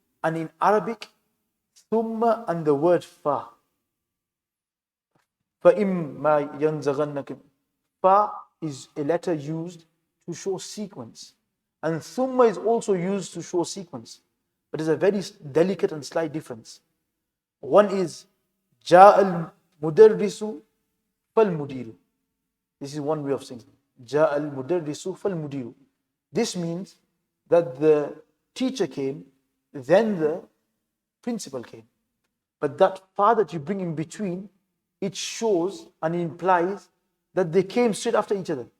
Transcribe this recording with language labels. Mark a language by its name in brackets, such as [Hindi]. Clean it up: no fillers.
[English] And in Arabic, ثُمَّ and the word fa. [Arabic] فَإِمَّا يَنْزَغَنَّكُمْ, [English] fa is a letter used to show sequence. And ثُمَّ is also used to show sequence. But there's a very delicate and slight difference. One is [Arabic] جَاءَ الْمُدَرِّسُ فَالْمُدِيرُ. [English] This is one way of saying it. [Arabic] جَاءَ الْمُدَرِّسُ فَالْمُدِيرُ. [English] This means that the teacher came, then the principal came. But that fa that you bring in between, it shows and implies that they came straight after each other.